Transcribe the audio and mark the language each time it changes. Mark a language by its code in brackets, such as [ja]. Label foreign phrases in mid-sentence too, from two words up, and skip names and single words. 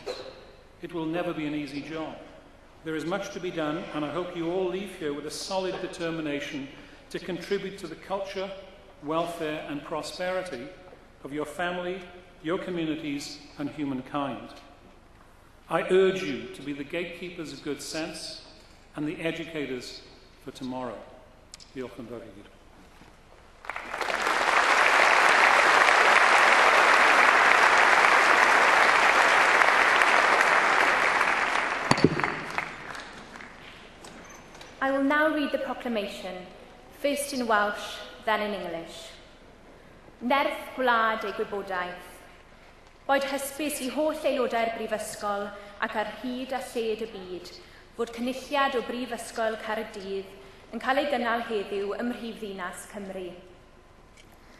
[en] It will never be an easy job. There is much to be done, and I hope you all leave here with a solid determination to contribute to the culture, welfare, and prosperity of your family, your communities, and humankind. I urge you to be the gatekeepers of good sense and the educators for tomorrow. [cy] Diolch yn fawr i gyd. [en] I will now read the proclamation, first in Welsh, then in English. [cy] Nerth gwlad ei gwybodaeth. Boed hysbys i holl aelodau'r Brifysgol ac ar hyd a lled y byd fod cynulliad o Brifysgol Caerdydd yn cael ei gynnal heddiw ym Mhrifddinas Cymru.